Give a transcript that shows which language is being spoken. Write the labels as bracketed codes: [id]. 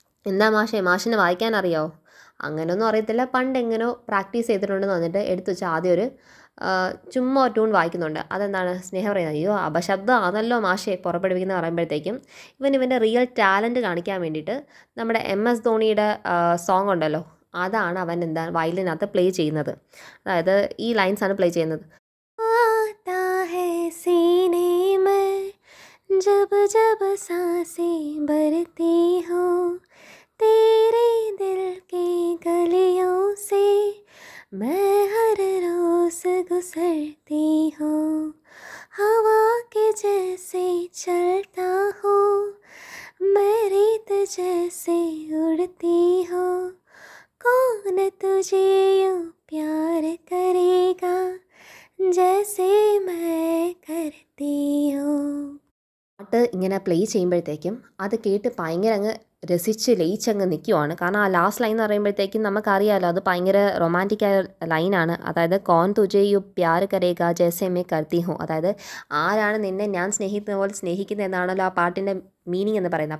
[ml] എന്താ മാഷിന് വായിക്കാൻ അറിയാമോ? അങ്ങനെയൊന്നും അറിയത്തില്ല, പണ്ട് എങ്ങനെയോ പ്രാക്ടീസ് ചെയ്തിട്ടുണ്ടെന്ന് പറഞ്ഞിട്ട് എടുത്തു വെച്ച് ആദ്യം ഒരു ചുമ്മാ ഒരു ട്യൂൺ വായിക്കുന്നുണ്ട്. അതെന്താണ് സ്നേഹം പറയുന്നത്, അയ്യോ അപശബ്ദമാണല്ലോ മാഷെ പുറപ്പെടുവിക്കുന്ന പറയുമ്പോഴത്തേക്കും ഇവൻ്റെ റിയൽ ടാലൻറ്റ് കാണിക്കാൻ വേണ്ടിയിട്ട് നമ്മുടെ MS ധോണിയുടെ സോങ് ഉണ്ടല്ലോ, അതാണ് അവൻ എന്താ വയലിനകത്ത് പ്ലേ ചെയ്യുന്നത്. അതായത് ഈ ലൈൻസാണ് പ്ലേ ചെയ്യുന്നത്. [hi] आता है सीने में जब जब सांसें भरती हो तेरे दिल की गलियों से मैं हर रोज गुजरती हूँ हवा के जैसे चलता हूँ मैं रेत जैसे उड़ती हूँ कौन तुझे यूँ प्यार करेगा जैसे मैं करती हूँ. [ml] പാട്ട് ഇങ്ങനെ പ്ലേ ചെയ്യുമ്പോഴത്തേക്കും അത് കേട്ട് ഭയങ്കര അങ്ങ് രസിച്ച് ലയിച്ചങ്ങ് നിൽക്കുവാണ്. കാരണം ആ ലാസ്റ്റ് ലൈൻ എന്ന് പറയുമ്പോഴത്തേക്കും നമുക്കറിയാമല്ലോ അത് ഭയങ്കര റൊമാൻറ്റിക്കായ ലൈനാണ്. അതായത് [hi] കോൻ തുജേ യു പ്യാർ കരേഗ ജൈസെ മേ കർത്തി ഹൂँ, [ml] അതായത് ആരാണ് നിന്നെ ഞാൻ സ്നേഹിക്കുന്ന പോലെ സ്നേഹിക്കുന്നത് എന്നാണല്ലോ ആ പാട്ടിൻ്റെ മീനിങ് എന്ന് പറയുന്നത്.